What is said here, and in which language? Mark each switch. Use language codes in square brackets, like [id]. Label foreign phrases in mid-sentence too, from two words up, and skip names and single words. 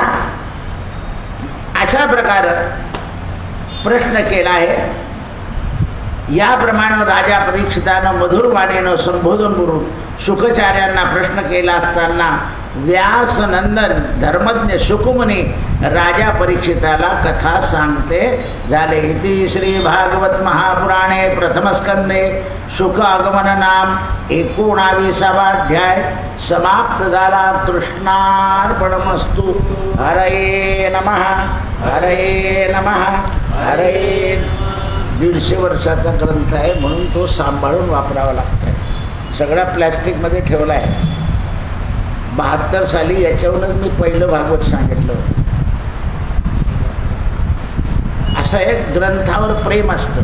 [mr] अशा प्रकारे प्रश्न केला आहे. याप्रमाणे राजा परीक्षितानं मधुर वाणीनं संबोधन करून शुकाचार्यांना प्रश्न केला असताना व्यासनंदन धर्मज्ञ शुकमुनी राजा परीक्षिताला कथा सांगते झाले. [sa] इति श्री भागवत महापुराणे प्रथमस्कंदे शुक आगमन नाम 19वा अध्याय समाप्त झाला. कृष्णार्पणमस्तु. हरये नमः, हरये नमः, हरये. [mr] 150 वर्षाचा ग्रंथ आहे म्हणून तो सांभाळून वापरावा लागतो. सगळा प्लॅस्टिकमध्ये ठेवला आहे. 72 साली याच्यावरूनच मी पहिलं भागवत सांगितलं होतं. असं एक ग्रंथावर प्रेम असतं.